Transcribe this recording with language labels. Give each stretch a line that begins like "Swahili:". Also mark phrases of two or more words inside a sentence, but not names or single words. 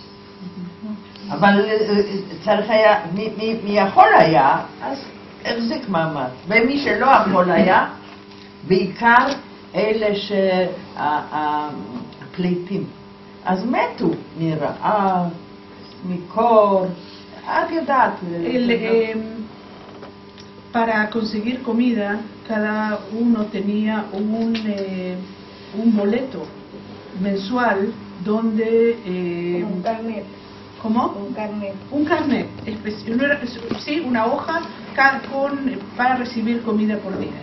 Hebrew: אבל צריך היה, מי יכול היה, אז החזיק מעמד. ומי שלא יכול היה, בעיקר אלה הפליטים, אז מתו מרעב, מקור, את יודעת.
Spanish: Para conseguir comida, cada uno tenía un boleto mensual donde... un carnet. ¿Cómo? Un carnet. Un carnet, sí, una hoja para recibir comida por día.